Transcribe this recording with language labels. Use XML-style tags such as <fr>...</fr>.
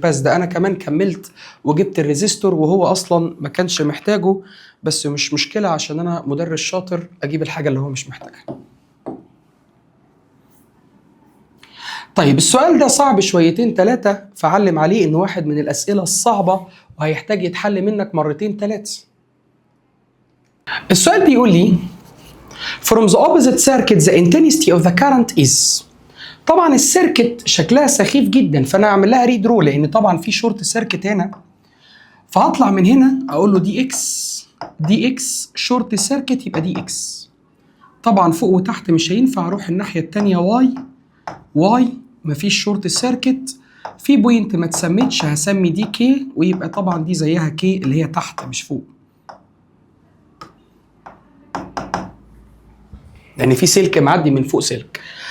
<ar>بس ده انا كمان كملت وجبت الريزيستور وهو اصلا ما كانش محتاجه، بس مش مشكله عشان انا مدرس شاطر اجيب الحاجه اللي هو مش محتاجها. طيب السؤال ده صعب شويتين ثلاثة، فعلم عليه إنه واحد من الأسئلة الصعبة وهيحتاج يتحل منك مرتين ثلاثة. السؤال بيقول لي</ar> <en>From the opposite circuit the intensity of the current is.</en> <ar>طبعا السيركت شكلها سخيف جدا، فأنا هعمل لها ريد رو لأن طبعا في شورت سيركت هنا، فهطلع من هنا أقول له دي إكس شورت سيركت يبقى دي إكس. طبعا فوق وتحت مش هينفع، أروح الناحية التانية واي مفيش شورت سيركت، في بوينت ما تسميتش هسمي دي كي، ويبقى طبعا دي زيها كي اللي هي تحت مش فوق، لان في سلك معدي من فوق سلك.</ar>